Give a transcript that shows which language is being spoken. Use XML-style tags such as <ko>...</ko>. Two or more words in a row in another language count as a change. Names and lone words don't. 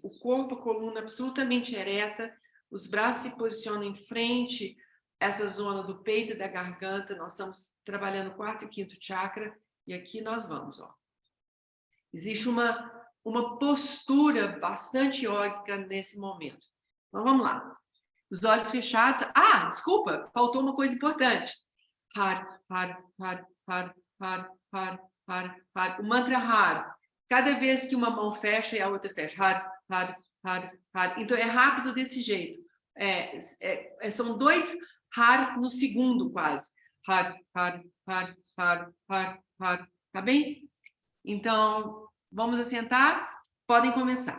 <pt>O corpo, a coluna absolutamente ereta, os braços se posicionam em frente, essa zona do peito e da garganta. Nós estamos trabalhando o quarto e quinto chakra. E aqui nós vamos, ó. Existe uma postura bastante yógica nesse momento. Então, vamos lá. Os olhos fechados. Ah, desculpa, faltou uma coisa importante. Har, har, har, har, har, har, har, har. O mantra har. Cada vez que uma mão fecha e a outra fecha. Har, har, har, har. Então, é rápido desse jeito. São 2 har no segundo, quase. Har, har, har, har, har, har. Tá bem? Então, vamos assentar? Podem começar.</pt>